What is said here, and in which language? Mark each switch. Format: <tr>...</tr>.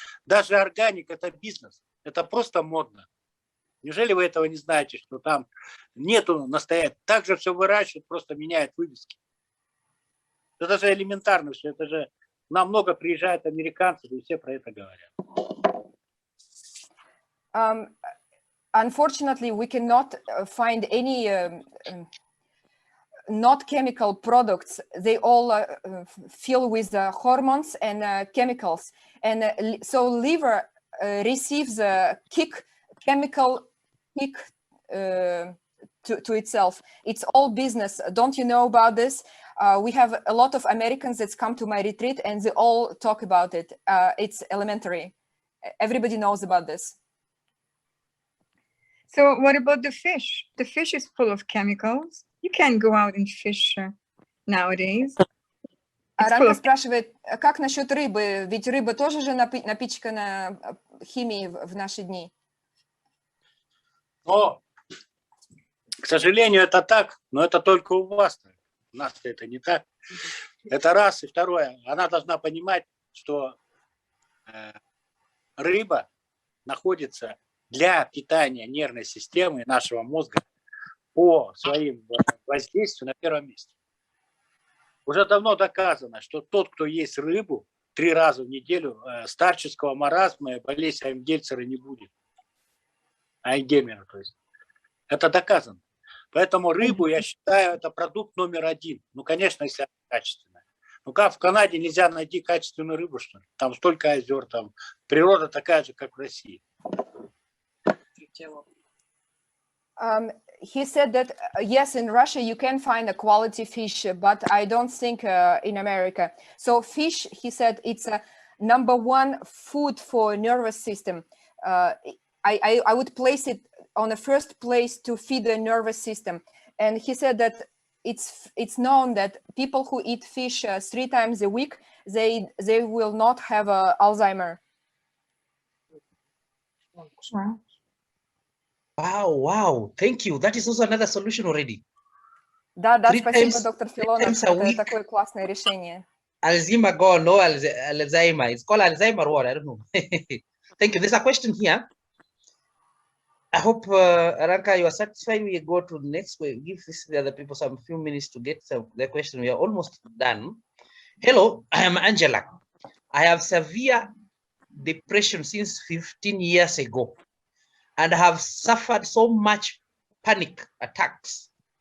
<ru>Даже органик – это бизнес, это просто модно. Неужели вы этого не знаете, что там нету настоящего? Так же все выращивают, просто меняют вывески. Это же элементарно все, это же намного приезжают американцы, и все про это говорят.</ru> <en>Unfortunately, we cannot find any not chemical products. They all fill with hormones and chemicals. And so liver receives a chemical kick to itself. It's all business. Don't you know about this? We have a lot of Americans that come to my retreat and they all talk about it. It's elementary. Everybody knows about this. So what about the fish? The fish is full of chemicals. You can't go out and fish nowadays.</en> <ru>Ранка спрашивает, как насчет рыбы? Ведь рыба тоже же напичкана химией в наши дни. Но, к сожалению, это так, но это только у вас. У нас это не так. Это раз. И второе, она должна понимать, что рыба находится для питания нервной системы нашего мозга по своим воздействию на первом месте. Уже давно доказано, что тот, кто ест рыбу 3 раза в неделю, старческого маразма и болезни Альцгеймера не будет. Альцгеймера, то есть. Это доказано. Поэтому рыбу, я считаю, это продукт номер 1. Ну, конечно, если она качественная. Ну, как в Канаде нельзя найти качественную рыбу, что ли? Там столько озер, там природа такая же, как в России.</ru> <en>He said that, yes, in Russia you can find a quality fish, but I don't think in America. So fish, he said, it's a #1 food for nervous system. I would place it on the first place to feed the nervous system. And he said that it's known that people who eat fish 3 times a week, they will not have Alzheimer. Wow. Thank you. That is also another solution already.</en> <ru>Да, спасибо, доктор Филонов. Это такое классное решение.</ru> <en>Alzheimer gone, no Alzheimer. It's called Alzheimer what? I don't know. Thank you. There's a question here. I hope, Ranka, you are satisfied. We go to the next way. Give the other people some few minutes to get their question. We are almost done. Hello, I am Angela. I have severe depression since 15 years ago and have suffered so much panic attacks.</en>